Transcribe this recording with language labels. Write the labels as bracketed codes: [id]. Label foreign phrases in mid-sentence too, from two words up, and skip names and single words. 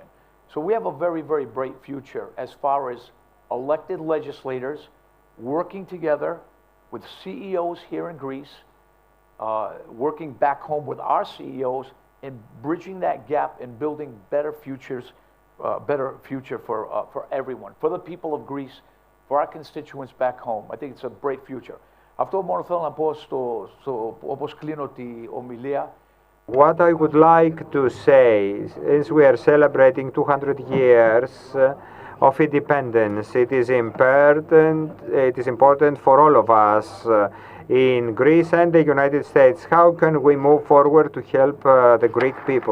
[en] So we have a very, very bright future as far as elected legislators working together with CEOs here in Greece, working back home with our CEOs, and bridging that gap and building better futures, better future for everyone, for the people of Greece, for our constituents back home. I think it's a bright future. [el] Αυτό μόνο θέλω να πω όπως κλείνω τη ομιλία. [en] What I would like to say is we are celebrating 200 years of independence. It is important for all of us in Greece and the United States. How can we move forward to help the Greek people?